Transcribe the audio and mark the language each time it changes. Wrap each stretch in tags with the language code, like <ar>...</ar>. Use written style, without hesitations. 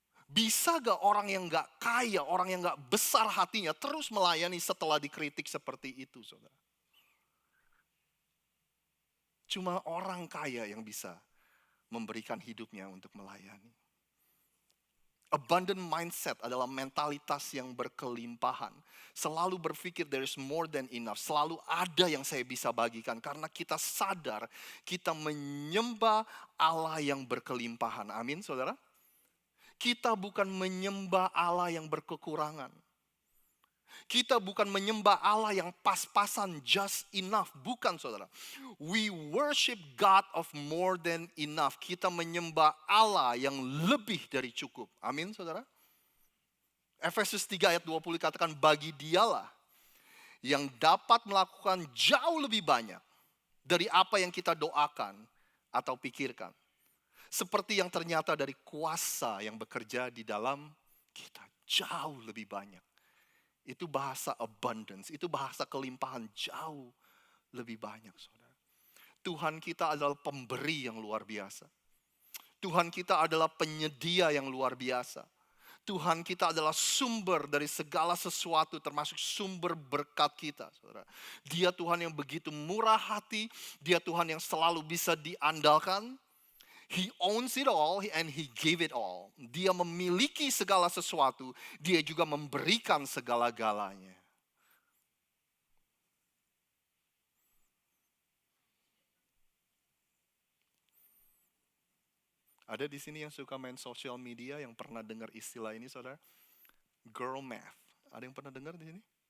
<id>Bisa gak orang yang gak kaya, orang yang gak besar hatinya terus melayani setelah dikritik seperti itu, saudara? Cuma orang kaya yang bisa memberikan hidupnya untuk melayani. Abundant mindset adalah mentalitas yang berkelimpahan. Selalu berpikir</id> <en>there is more than enough.</en> <id>Selalu ada yang saya bisa bagikan. Karena kita sadar kita menyembah Allah yang berkelimpahan. Amin, saudara? Kita bukan menyembah Allah yang berkekurangan. Kita bukan menyembah Allah yang pas-pasan,</id> <en>just enough.</en> <id>Bukan, saudara.</id> <en>We worship God of more than enough.</en> <id>Kita menyembah Allah yang lebih dari cukup. Amin, saudara. Efesus 3 ayat 20 katakan, bagi dialah yang dapat melakukan jauh lebih banyak dari apa yang kita doakan atau pikirkan. Seperti yang ternyata dari kuasa yang bekerja di dalam kita. Jauh lebih banyak Itu bahasa abundance, itu bahasa kelimpahan jauh lebih banyak, saudara. Tuhan kita adalah pemberi yang luar biasa. Tuhan kita adalah penyedia yang luar biasa. Tuhan kita adalah sumber dari segala sesuatu, termasuk sumber berkat kita, saudara. Dia Tuhan yang begitu murah hati, Dia Tuhan yang selalu bisa diandalkan.</id> <en>He owns it all and He gave it all.</en> <id>Dia memiliki segala sesuatu, Dia juga memberikan segala-galanya. Ada di sini yang suka main social media, yang pernah dengar istilah ini, saudara? Girl math. Ada yang pernah dengar di sini?</id>